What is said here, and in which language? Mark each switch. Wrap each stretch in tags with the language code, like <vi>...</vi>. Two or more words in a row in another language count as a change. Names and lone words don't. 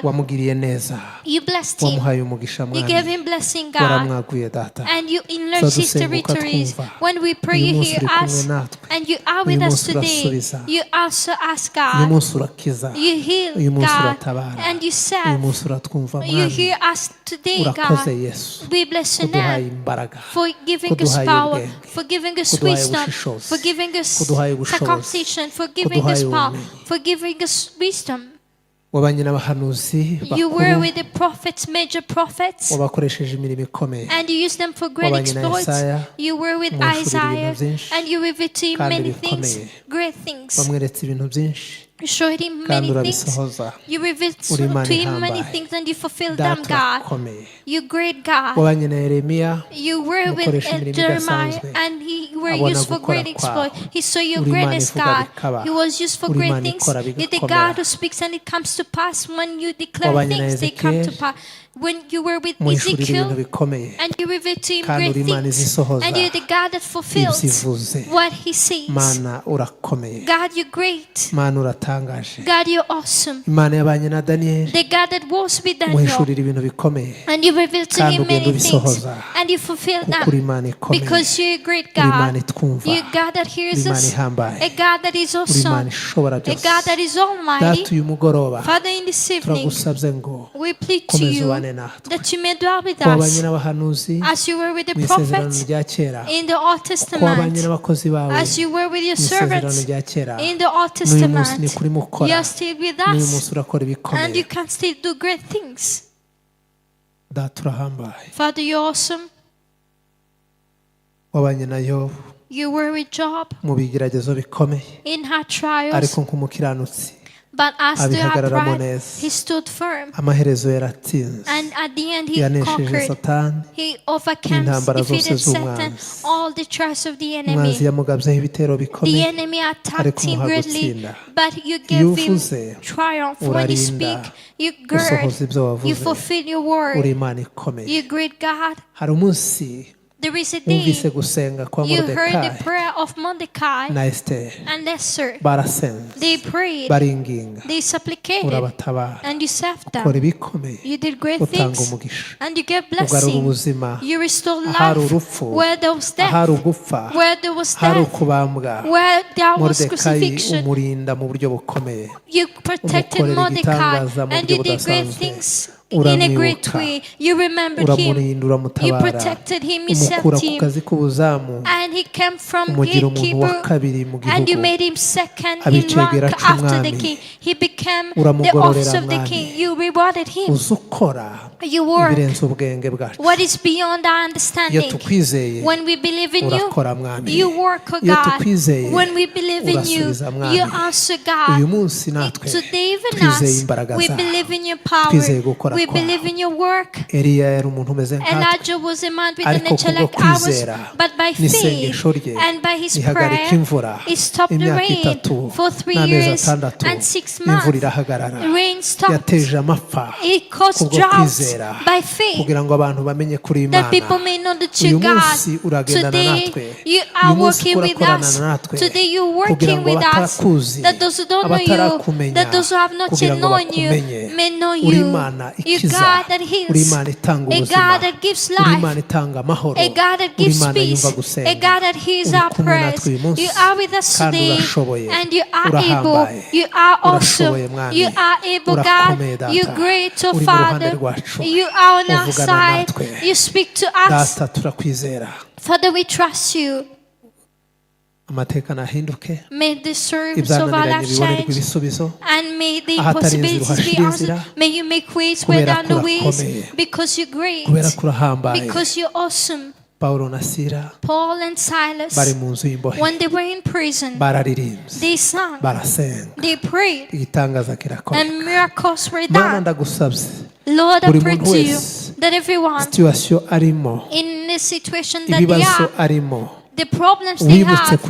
<rw>wamugiriye neza</rw> <en>You blessed him.</en> <rw>wamuhaye umugisha</rw> <en>You</en> <rw>mwami</rw> <en>gave him blessing, God.</en> <rw>waramwaguye data</rw> <en>And you enlarged his</en> <rw>Tuzadusenguka</rw> <en>territories.</en> <rw>twumva.</rw> <en>When we pray,</en> <rw>Uyu</rw> <en>you</en> <rw>munsi</rw> <en>hear</en> <rw>uri kumwe</rw> <en>us.</en> <rw>natwe.</rw> <en>And you are</en> <rw>Uyu</rw> <en>with us</en> <rw>munsi</rw> <en>today.</en> <rw>urasubiza.</rw> <en>You answer us,</en> <rw>uyu</rw> <en>God.</en> <rw>munsi urakiza</rw> <en>You heal,</en> <rw>uyu munsi</rw> <en>God.</en> <rw>uratabara</rw> <en>And you</en> <rw>uyu</rw> <en>serve.</en> <rw>munsi uratwumva</rw> <en>You</en> <rw>mwami</rw> <en>hear us today,</en> <rw>urakoze</rw> <en>God.</en> <rw>yesu</rw> <en>We bless your</en> <rw>kuduhaye</rw> <en>name</en> <rw>imbaraga</rw> <en>for giving us</en> <rw>kuduhaye</rw> <en>power,</en> <rw>ubwenge,</rw> <en>for giving us</en> <rw>kuduhaye</rw> <en>wisdom,</en> <rw>ubushishozi,</rw> <en>for giving us</en> <rw>kuduhaye ubushobozi,</rw> <en>circumcision, for giving us</en> <rw>kuduhaye</rw> <en>power,</en> <rw>ubumenyi.</rw> <en>for giving us wisdom.</en> <rw>wabanye n'abahanuzi</rw> <en>You were</en> <rw>bakuru</rw> <en>with the prophets, major prophets,</en> <rw>wabakoresheje imirimo ikomeye</rw> <en>and you used them for great</en> <rw>wabanye na</rw> <en>exploits.</en> <rw>Yesaya,</rw> <en>You were with</en> <rw>umuhishurira</rw> <en>Isaiah,</en> <rw>ibintu byinshi,</rw> <en>and you revealed to him</en> <rw>kandi</rw> <en>many things,</en> <rw>bikomeye.</rw> <en>great things.</en> <rw>wamweretse ibintu byinshi</rw> <en>You showed him</en> <rw>kandi</rw> <en>many things.</en> <rw>urabisohoza</rw> <en>You revealed</en> <rw>Uri Imana</rw> <en>to him many</en> <rw>ihambaye.</rw> <en>things, and you fulfilled them,</en> <rw>data</rw> <en>God.</en> <rw>urakomeye</rw> <en>You great God.</en> <rw>wabanye na yeremiya</rw> <en>You were with</en> <rw>Umukoresha imirimo</rw> <en>Jeremiah,</en> <rw>idasanzwe.</rw> <en>and he were</en> <rw>Abona</rw> <en>used for</en> <rw>gukora</rw> <en>great exploit.</en> <rw>kwawe.</rw> <en>He saw your</en> <rw>Uri Imana</rw> <en>greatness,</en> <rw>ivuga</rw> <en>God.</en> <rw>bikaba.</rw> <en>He was used for</en> <rw>Uri</rw> <en>great</en> <rw>Imana</rw> <en>things.</en> <rw>ikora</rw> <en>You're the</en> <rw>bigakomera.</rw> <en>God who speaks and it comes to pass. When you declare</en> <rw>Wabanye na</rw> <en>things, they come to Ezekiel. pass. When you were with</en> <rw>muhishurira ibintu</rw> <en>Ezekiel,</en> <rw>bikomeye</rw> <en>and you revealed to him</en> <rw>kandi</rw> <en>great</en> <rw>uri Imana</rw> <en>things,</en> <rw>izisohoza</rw> <en>and you're the God that fulfills</en> <rw>ibyivuze</rw> <en>what he says.</en> <rw>mana urakomeye</rw> <en>God, you're great.</en> <rw>mana uratangaje</rw> <en>God, you're awesome.</en> <rw>imana yabanye na daniyeli</rw> <en>The God that was with Daniel,</en> <rw>muhishurira ibintu bikomeye</rw> <en>and you revealed to</en> <rw>kandi</rw> <en>him</en> <rw>ugenda</rw> <en>many things,</en> <rw>ubisohoza</rw> <en>and you fulfilled</en> <rw>kuko uri</rw> <en>them.</en> <rw>imana ikomeye</rw> <en>Because you're a great</en> <rw>uri imana</rw> <en>God.</en> <rw>itwumva</rw> <en>You're a God that hears</en> <rw>uri imana</rw> <en>us.</en> <rw>ihambaye</rw> <en>A God that is</en> <rw>uri imana</rw> <en>awesome.</en> <rw>ishobora</rw> <en>A</en> <rw>byose</rw> <en>God that is almighty.</en> <rw>data uyu mugoroba</rw> <en>Father, in this evening,</en> <rw>turagusabye ngo</rw> <en>we plead to</en> <rw>komeza</rw> <en>you</en> <rw>ubane natwe</rw> <en>that you may dwell with</en> <rw>ko wabanye</rw> <en>us</en> <rw>n'abahanuzi</rw> <en>as you were with the</en> <rw>mu isezerano</rw> <en>prophets</en> <rw>rya kera</rw> <en>in the Old</en> <rw>ko wabanye</rw> <en>Testament,</en> <rw>n'abakozi bawe</rw> <en>as you were with your</en> <rw>mu isezerano</rw> <en>servants</en> <rw>rya kera</rw> <en>in the Old</en> <rw>n'uyu munsi ni</rw> <en>Testament.</en> <rw>kuri</rw> <en>You</en> <rw>mukora</rw> <en>are still with</en> <rw>n'uyu</rw> <en>us,</en> <rw>munsi urakora</rw> <en>and</en> <rw>ibikomeye</rw> <en>you can still do great things.</en> <rw>data urahambaye</rw> <en>Father, you're awesome.</en> <rw>wabanye na yobu</rw> <en>You were with Job</en> <rw>mu bigeragezo bikomeye</rw> <en>in her trials,</en> <rw>ariko nk'umukiranutsi</rw> <en>but as the</en> <rw>abihagararamo</rw> <en>upright,</en> <rw>neza.</rw> <en>he stood firm.</en> <rw>amaherezo yaratsinze</rw> <en>And at the end, he</en> <rw>yanesheje</rw> <en>conquered.</en> <rw>satani</rw> <en>He overcame,</en> <rw>Intambara zose</rw> <en>defeated Satan,</en> <rw>z'umwanzi.</rw> <en>all the trials of the</en> <rw>umwanzi</rw> <en>enemy.</en> <rw>yamugabyeho ibitero</rw> <en>The</en> <rw>bikomeye</rw> <en>enemy attacked</en> <rw>ariko</rw> <en>him</en> <rw>umuha</rw> <en>greatly,</en> <rw>gutsinda.</rw> <en>but you</en> <rw>Iyo</rw> <en>gave him</en> <rw>uvuze,</rw> <en>triumph. When you</en> <rw>urarinda,</rw> <en>speak, you gird,</en> <rw>usohoza ibyo</rw> <en>you</en> <rw>wavuze</rw> <en>fulfill your</en> <rw>uri</rw> <en>word.</en> <rw>imana ikomeye</rw> <en>You great God.</en> <rw>hari umunsi</rw> <en>There is a</en> <rw>wumvise</rw> <en>day</en> <rw>gusenga kwa</rw> <en>you heard the moridekayi prayer of Mordecai</en> <rw>na esiteri</rw> <en>and Esther.</en> <rw>barasenze</rw> <en>They prayed,</en> <rw>baringinga</rw> <en>they supplicated,</en> <rw>urabatabara</rw> <en>and you saved</en> <rw>ukora</rw> <en>them.</en> <rw>ibikomeye</rw> <en>You did great</en> <rw>utanga</rw> <en>things,</en> <rw>umugisha</rw> <en>and you gave</en> <rw>ugarura</rw> <en>blessing.</en> <rw>ubuzima</rw> <en>You restored</en> <rw>ahari</rw> <en>life</en> <rw>urupfu</rw> <en>where there was</en> <rw>ahari</rw> <en>death,</en> <rw>ugupfa</rw> <en>where there was</en> <rw>hari</rw> <en>death,</en> <rw>ukubambwa</rw> <en>where there was moridekayi crucifixion.</en> <rw>umurinda mu buryo bukomeye</rw> <en>You protected</en> <rw>umukorera</rw> <en>Mordecai,</en> <rw>igitangaza mu</rw> <en>and</en> <rw>buryo</rw> <en>you did great</en> <rw>budasanzwe</rw> <en>things in a great</en> <rw>uramwibuka</rw> <en>way. You remembered him,</en> <rw>uramurinda</rw> <en>you</en> <rw>uramutabara</rw> <en>protected him, you</en> <rw>umukura</rw> <en>saved</en> <rw>ku</rw> <en>him,</en> <rw>kazi k'ubuzamu</rw> <en>and he came from</en> <rw>umugira umuntu wa</rw> <en>gatekeeper,</en> <rw>kabiri mu</rw> <en>and you</en> <rw>gihugu</rw> <en>made him second in</en> <rw>abicegera</rw> <en>rank after the</en> <rw>c'umwami.</rw> <en>king. He became the</en> <rw>Uramugororera</rw> <en>office of the</en> <rw>mwami.</rw> <en>king. You rewarded him.</en> <rw>uzi ukora</rw> <en>You work</en> <rw>ibirenze ubwenge bwacu</rw> <en>what is beyond our</en> <rw>iyo</rw> <en>understanding.</en> <rw>tukwizeye</rw> <en>When we believe in you,</en> <rw>urakora mwami</rw> <en>you work, oh</en> <rw>iyo</rw> <en>God.</en> <rw>tukwizeye</rw> <en>When we believe in you,</en> <rw>urasubiza mwami.</rw> <en>you answer</en> <rw>uyu</rw> <en>God.</en> <rw>munsi natwe</rw> <en>Today, even</en> <rw>twizeye</rw> <en>us,</en> <rw>imbaraga</rw> <en>we</en> <rw>zawe</rw> <en>believe in your power.</en> <rw>Twizeye gukora</rw> <en>We</en> <rw>kwawe.</rw> <en>believe in your work.</en> <rw>eliya yari umuntu umeze nkatwe</rw> <en>Elijah was a man with a</en> <rw>ariko</rw> <en>nature</en> <rw>kubwo</rw> <en>like ours,</en> <rw>kwizera</rw> <en>but by faith</en> <rw>n'isengesho rye</rw> <en>and by his</en> <rw>rihagarika</rw> <en>prayer,</en> <rw>imvura</rw> <en>he stopped the</en> <rw>imyaka</rw> <en>rain</en> <rw>itatu</rw> <en>for 3</en> <rw>n'amezi</rw> <en>years</en> <rw>atandatu</rw> <en>and 6</en> <rw>imvura</rw> <en>months.</en> <rw>irahagarara</rw> <en>Rain stopped.</en> <rw>yateje amapfa</rw> <en>It caused</en> <rw>kubwo</rw> <en>droughts</en> <rw>kwizera</rw> <en>by faith,</en> <rw>kugira ngo abantu bamenye kuri</rw> <en>that people</en> <rw>imana</rw> <en>may know that</en> <rw>uyu</rw> <en>you're</en> <rw>munsi</rw> <en>God.</en> <rw>uragendana</rw> <en>Today,</en> <rw>natwe</rw> <en>you</en> <rw>uyu</rw> <en>are</en> <rw>munsi</rw> <en>working with</en> <rw>urakorana</rw> <en>us.</en> <rw>natwe</rw> <en>Today, you're</en> <rw>kugira</rw> <en>working</en> <rw>ngo</rw> <en>with us.</en> <rw>abatarakuzi</rw> <en>That those who don't know you,</en> <rw>abatarakumenya</rw> <en>that those who have not</en> <rw>kugira</rw> <en>yet</en> <rw>ngo</rw> <en>known you,</en> <rw>bakumenye</rw> <en>may know</en> <rw>uri</rw> <en>you.</en> <rw>Imana</rw> <en>You're</en> <rw>ikiza,</rw> <en>God that</en> <rw>uri</rw> <en>heals.</en> <rw>Imana itanga</rw> <en>A</en> <rw>ubuzima,</rw> <en>God that gives</en> <rw>uri Imana</rw> <en>life.</en> <rw>itanga amahoro,</rw> <en>A God that</en> <rw>uri</rw> <en>gives</en> <rw>Imana</rw> <en>peace.</en> <rw>yumva</rw> <en>A</en> <rw>gusenga,</rw> <en>God that hears</en> <rw>uri</rw> <en>our</en> <rw>kumwe</rw> <en>prayers.</en> <rw>natwe uyu munsi</rw> <en>You are with us</en> <rw>kandi</rw> <en>today.</en> <rw>urashoboye,</rw> <en>And you are</en> <rw>urahambaye,</rw> <en>able. You are awesome.</en> <rw>urashoboye Mwami,</rw> <en>You are able, God.</en> <rw>urakomeye Data,</rw> <en>You're great, oh</en> <rw>uri mu ruhande</rw> <en>Father.</en> <rw>rwacu,</rw> <en>You are on our</en> <rw>uvugana</rw> <en>side.</en> <rw>natwe.</rw> <en>You speak to us.</en> <rw>Data turakwizera,</rw> <en>Father, we trust you.</en> <rw>amateka nahinduke,</rw> <en>May the service of our</en> <rw>ibyananiranye</rw> <en>life</en> <rw>bibonerwe</rw> <en>change.</en> <rw>ibisubizo,</rw> <en>And may the</en> <rw>ahatari inzira</rw> <en>impossibilities be</en> <rw>uhashire</rw> <en>answered.</en> <rw>inzira,</rw> <en>May you make ways where</en> <rw>kubera</rw> <en>there are</en> <rw>ko</rw> <en>no ways.</en> <rw>urakomeye,</rw> <en>Because you're great.</en> <rw>kubera ko urahambaye.</rw> <en>Because you're awesome.</en> <rw>Pawulo na Sila</rw> <en>Paul and Silas,</en> <rw>bari mu nzu y'imbohe,</rw> <en>when they were in prison,</en> <rw>bararirimbye,</rw> <en>they sang,</en> <rw>barasenga,</rw> <en>they prayed,</en> <rw>igitangaza kirakoreka.</rw> <en>and miracles were</en> <rw>Mana</rw> <en>done.</en> <rw>ndagusabye,</rw> <en>Lord, I</en> <rw>buri</rw> <en>pray</en> <rw>muntu</rw> <en>to you</en> <rw>wese</rw> <en>that everyone</en> <rw>situwasiyo arimo,</rw> <en>in the situation that they</en> <rw>ibibazo</rw> <en>are,</en> <rw>arimo,</rw> <en>the problems they</en> <rw>wibutse</rw> <en>have,</en>